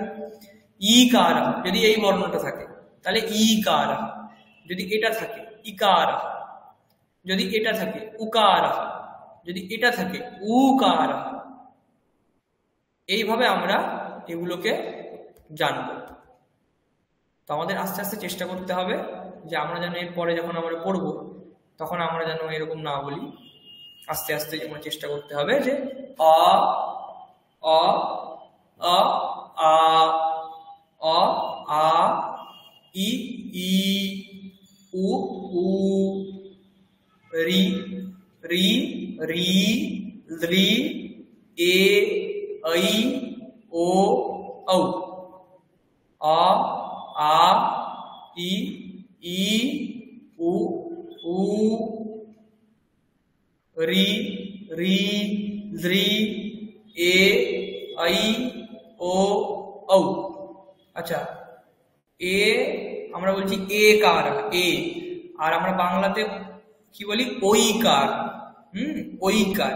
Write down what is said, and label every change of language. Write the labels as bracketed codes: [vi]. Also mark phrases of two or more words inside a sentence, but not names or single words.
[bn] ইকার যদি এই বর্ণটা থাকে তাহলে ইকার, যদি এটা থাকে ইকার, যদি এটা থাকে উকার, যদি এটা থাকে উকার। এইভাবে আমরা এগুলোকে জানবো। তো আমাদের আস্তে আস্তে চেষ্টা করতে হবে যে আমরা যেন এরপরে যখন আমরা পড়বো তখন আমরা যেন এরকম না বলি, আস্তে আস্তে যেমন চেষ্টা করতে হবে যে অ অ অ আ, অ আ, ই ই, উ উ, রি রি রি, রি, এ ঐ, ও ঔ, অ আ, ই ই, উ উ, রি রি, রি, এ ঐ, ও ঔ। আচ্ছা, এ আমরা বলছি এ কার, এ, আর আমরা বাংলাতে কি বলি ঐকার, ঐকার।